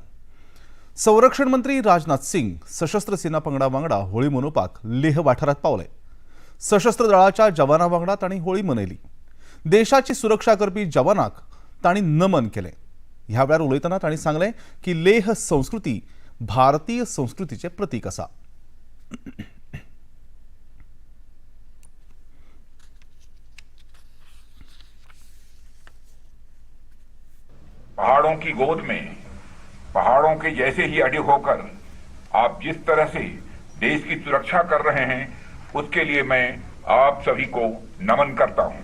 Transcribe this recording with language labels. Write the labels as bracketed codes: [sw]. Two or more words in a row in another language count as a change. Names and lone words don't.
[kok] संरक्षण मंत्री राजनाथ सिंग सशस्त्र सेना पंगडा वांगडा होळी मनोवपाक लेह वाठारात पावले. सशस्त्र दळाच्या जवानां वांगडा तांणी होळी मनयली. देशाची सुरक्षा करपी जवानांक तांणी नमन केले. ह्या वेळार उलयतना तांणी सांगले की लेह संस्कृती भारतीय संस्कृतीचे प्रतीक आसा. [hi] पहाड़ों की गोद में पहाड़ों के जैसे ही अड़े होकर आप जिस तरह से देश की सुरक्षा कर रहे हैं उसके लिए मैं आप सभी को नमन करता हूं.